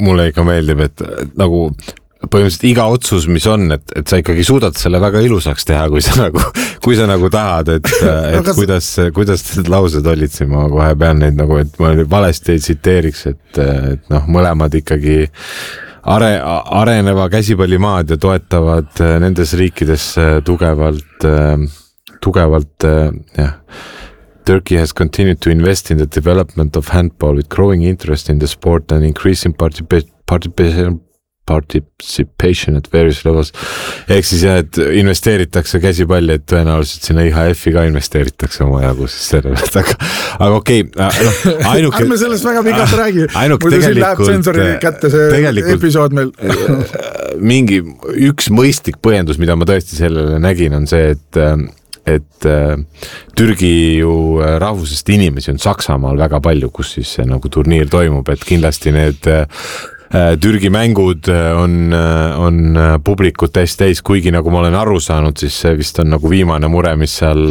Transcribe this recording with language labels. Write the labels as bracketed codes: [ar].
[et] Mulle ikka meeldib, et nagu põhimõtteliselt iga otsus, mis on, et sa ikkagi suudad selle väga ilusaks teha, kui sa nagu tahad, et kuidas need laused olid, siin ma kohe pean neid nagu, et ma valesti ei siteeriks, et noh, mõlemad ikkagi areneva käsipallimaad ja toetavad nendes riikides tugevalt, jah. [en] Turkey has continued to invest in the development of handball with growing interest in the sport and increasing participation at various levels. [et] Ehk siis jah, et investeeritakse käsipalli, et tõenäoliselt sinna IHF-i ka investeeritakse oma jagu siis sellele. Aga okei. Ainuke, me sellest väga pigast räägi. Ainuke tegelikult. Siin läheb sensori kätte see episood meil. mingi üks mõistlik põhjendus, mida ma tõesti sellele nägin, on see, et Türgi ju rahvusest inimesi on Saksamaal väga palju, kus siis see nagu turniir toimub, et kindlasti need Türgi mängud on publikud täiesti täis, kuigi nagu ma olen aru saanud, siis see vist on nagu viimane mure, mis seal